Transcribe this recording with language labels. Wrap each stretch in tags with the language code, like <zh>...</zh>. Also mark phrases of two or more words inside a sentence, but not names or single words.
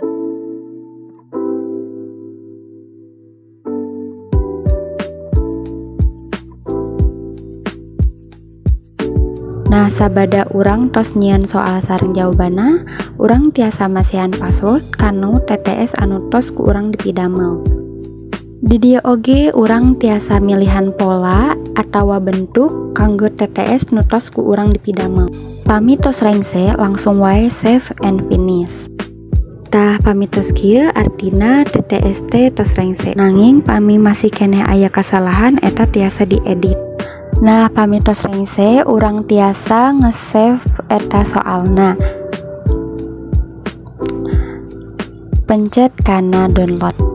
<su>Nah sabada urang tos nyieun soal sareng jawabanna, urang tiasa masihan password kanu TTS anu tos ku urang dipidamel. Di dieu oge urang tiasa milihan pola atawa bentuk kanggo TTS nu tos ku urang dipidamel. Pami tos rengse langsung wae</su> <en>save and finish.</en> <su>Tah pami tos kieu artina TTS teh tos rengse. Nanging pami masih keneh aya kasalahan eta tiasa diedit. Nah pami tos rengse urang tiasa nge-save eta soalna. Pencet kana download.</su>